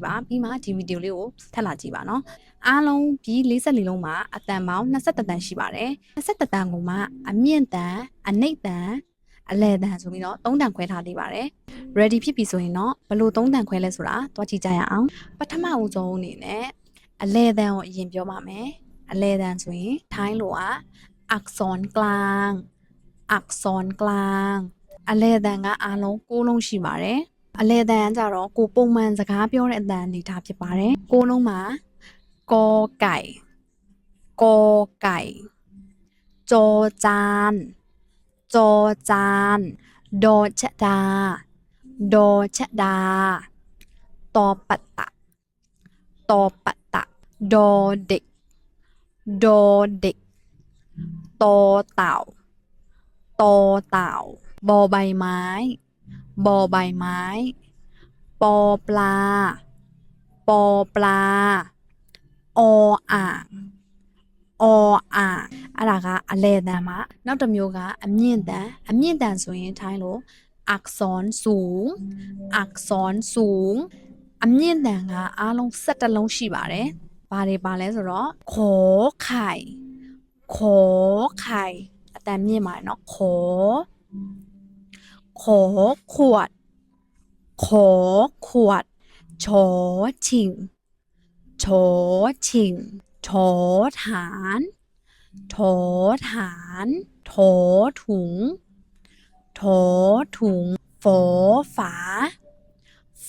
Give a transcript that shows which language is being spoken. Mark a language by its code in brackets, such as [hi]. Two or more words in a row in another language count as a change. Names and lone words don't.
[my] ပါပြီးမှဒီဗီဒီယိုလေးကိုထပ်လာကြည့်ပါနော်အားလုံးပြီး44လုံးမှာအတန်ပေါင်း21တန်ရှိပါတယ်21တန်ကိုမှအမြင့်တန်အနှိမ့်တန်အလဲတန်ဆိုပြီးတော့3တန်ခွဲထားသေးပါတယ် ready ဖြစ်ပြီဆိုရင်တော့ဘလို့3တန်ခွဲလဲဆိုတာတွားကြည့်ကြရအောင်ပ ထမဦးဆုံးအနေနဲ့အလဲတန်ကိုအရင်ပြောပါမယ်အလဲတန်ဆိုရင်ထိုင်းလို [th] อักษรกลางอักษรกลาง [my] အလဲတန်ကအားလုံး6လုံးရှိပါတယ်အလဲတန်ကကြ တော့ကိုပုံမှန်စကားပြောတဲ့အတန်အနေထားဖြစ်ပါတယ်6လုံးမှာ [th] กอไก่กอไก่จอจานจอจานดอชะดาดอ ชะดาตอปะตะตอปะตะดอเด็กดอเด็กตอเต่าตอเต่าบอใบไม้ บอใบไม้ปอปลาปอปลาออ่างออ่าง [my] အဲ့ဒါကအလဲတန်မှာနောက်တစ်မျိုးကအမြင့်တန်ဆိုရင်ထိုင်းလို့ [th] อักษรสูงอักษรสูง [my] အမြင့်တန်ကအားလုံး17လုံးရှိပါတယ်ဘာတွေပါလဲဆိုတော့ [th] ขอไข่ขอไข่ [my] အတန်မြင့်ပါတယ် [th] เนาะขอ ขวดขอขวดชอชิงชอชิงถอฐานถอฐานถอถุงถอถุงฝอฝาฝ